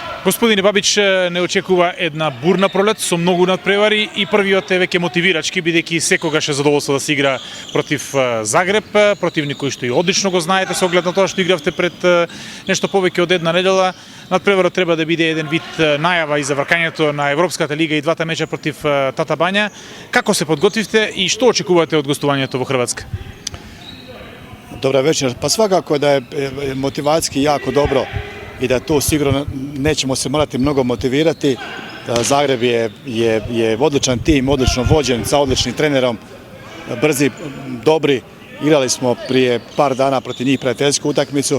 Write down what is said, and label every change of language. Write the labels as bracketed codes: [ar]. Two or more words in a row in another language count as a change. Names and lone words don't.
[mk] Господине Бабич, не очекува една бурна пролет со многу надпревари и првиот е веќе мотивирачки, бидејќи секогаш е задоволство да се игра против Загреб, противник кој што и одлично го знаете со оглед на тоа што игравте пред нешто повеќе од една недела. Надпреварот треба да биде еден вид најава и за вркањето на Европската лига и двата меча против Тата Бања. Како се подготвивте и што очекувате од гостувањето во Хрватска? [hr] Dobra večer. Pa svakako da je motivacijski jako dobro i da tu sigurno nećemo se morati mnogo motivirati. Zagreb je odličan tim, odlično vođen, sa odličnim trenerom, brzi, dobri. Igrali smo prije par dana protiv njih prijateljsku utakmicu.